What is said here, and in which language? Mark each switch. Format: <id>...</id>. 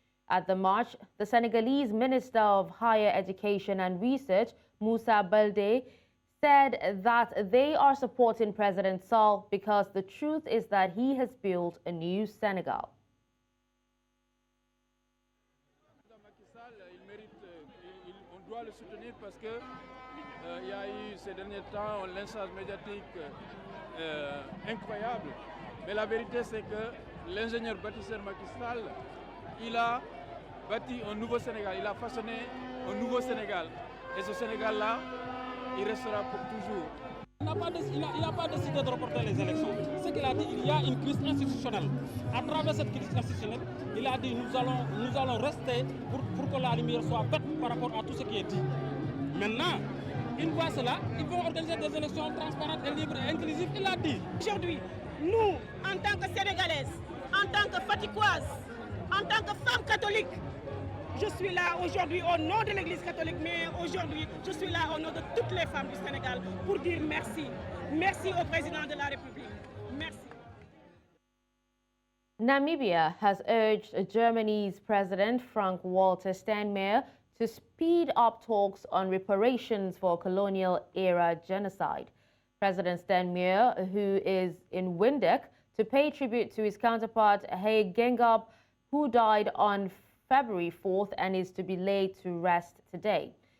<en>At the march, the Senegalese Minister of Higher Education and Research, Moussa Baldé, said that they are supporting President Sall because the truth is that he has built a new Senegal.</en> <fr>On doit le soutenir parce que il y a eu ces derniers temps un lynchage médiatique incroyable. Mais la vérité c'est que l'ingénieur bâtisseur Macky Sall, il a bâti un nouveau Sénégal, il a façonné un nouveau Sénégal. Et ce Sénégal-là, il restera pour toujours. Il n'a pas décidé de reporter les élections. Ce qu'il a dit, il y a une crise institutionnelle. À travers cette crise institutionnelle, il a dit nous allons rester pour que la lumière soit faite par rapport à tout ce qui est dit. Maintenant, une fois cela, ils vont organiser des élections transparentes et libres et inclusives. Il a dit. Aujourd'hui, nous, en tant que Sénégalaises, en tant que Faticoises, en tant que femmes catholiques, je suis là aujourd'hui au nom de l'Église catholique, mais aujourd'hui, je suis là au nom de toutes les femmes du Sénégal pour dire merci. Merci au président de la République. Merci.</fr> <en>Namibia has urged Germany's President Frank-Walter Steinmeier to speed up talks on reparations for colonial-era genocide. President Steinmeier, who is in Windhoek to pay tribute to his counterpart Haig Gengab, who died on February 4th and is to be laid to rest today.</en>